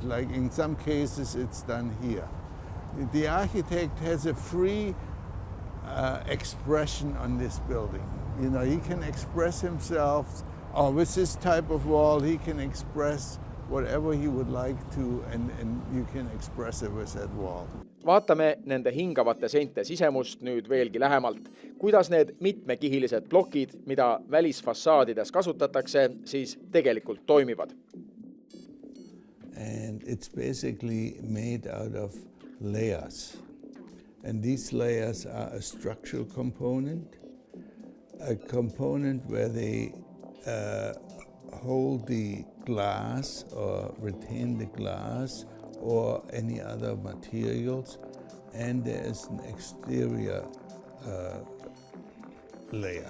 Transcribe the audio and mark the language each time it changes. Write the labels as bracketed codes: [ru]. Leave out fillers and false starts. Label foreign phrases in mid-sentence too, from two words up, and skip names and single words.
[en] Like in some cases, it's done here. The architect has a free expression on this building. He can express himself, or with this type of wall, he can express whatever he would like to, and you can express it with that wall. [et] Vaatame nende hingavate seinte sisemust nüüd veelgi lähemalt. Kuidas need mitmekihilised plokid, mida välisfassaadides kasutatakse, siis tegelikult toimivad? [en] And it's basically made out of layers. And these layers are a structural component. a component where they hold the glass or retain the glass or any other materials, and there is an exterior layer.